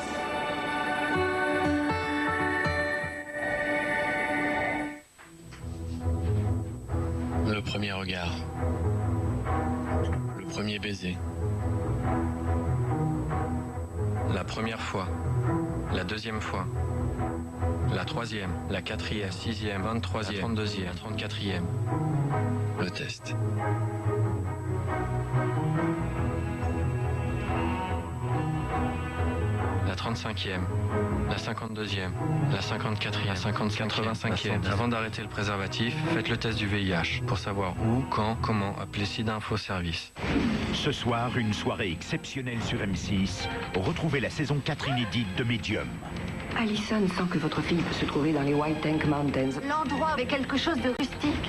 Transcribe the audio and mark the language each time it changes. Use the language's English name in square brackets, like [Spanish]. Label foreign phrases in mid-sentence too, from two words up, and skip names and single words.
[French] Le premier regard. Le premier baiser. La première fois. La deuxième fois. La troisième, la quatrième, la sixième, 23e, la 32e, la 34e. Le test. La 35e, la 52e, la 54e, la 85e. Avant d'arrêter le préservatif, faites le test du VIH pour savoir où, quand, comment appeler SIDA Info Service. Ce soir, une soirée exceptionnelle sur M6. Retrouvez la saison 4 inédite de Medium. Allison sent que votre fille peut se trouver dans les White Tank Mountains. L'endroit avec quelque chose de rustique.